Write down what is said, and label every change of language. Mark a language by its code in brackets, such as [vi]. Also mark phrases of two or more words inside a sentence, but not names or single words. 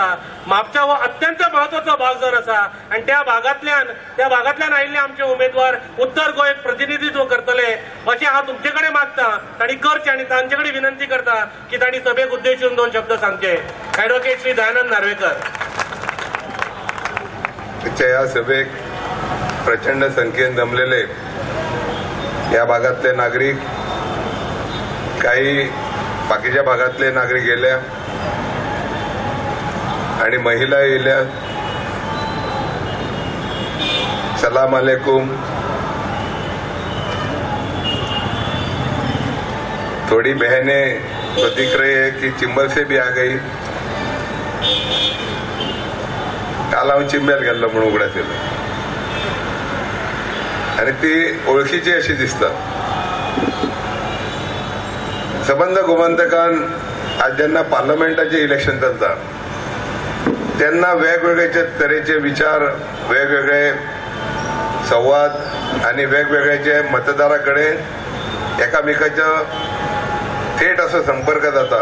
[kok] म्हापशा हो अत्यंत महत्वाचो भाग जर आसा आणि त्या भागांतल्यान आयिल्ले आमचे उमेदवार उत्तर गोंय प्रतिनिधित्व करतले अशें हांव तुमचे कडेन मागता। तांणी करचें आनी तांचे कडेन विनंती करता की तांणी सभेक उद्देशून 2 शब्द सांगचे। ॲडव्होकेट श्री दयानंद नार्वेकर। [mr] ह्या सभेक प्रचंड संख्येन जमलेले या भागातले नागरिक, काही बाकीच्या भागातले नागरिक येल्या आणि महिला येल्या। [ar] سلام عليكم. [hi] थोड़ी बहनें तो दिख रही है कि चिंबल से भी आ गई। [kok] काल हांव चिंब्यात गेल्लो म्हणून उगड्यात येयलो आणि ती ओळखीची अशी दिसतात। सबंद गोमंतकान आज जेन्ना पार्लमेंटाचे इलेक्शन चलता तेन्ना वेगवेगळे तरेचे विचार, वेगवेगळे संवाद आणि वेगवेगळ्याचे मतदाराकडे एकामेकाच्या थेट असो संपर्क जाता।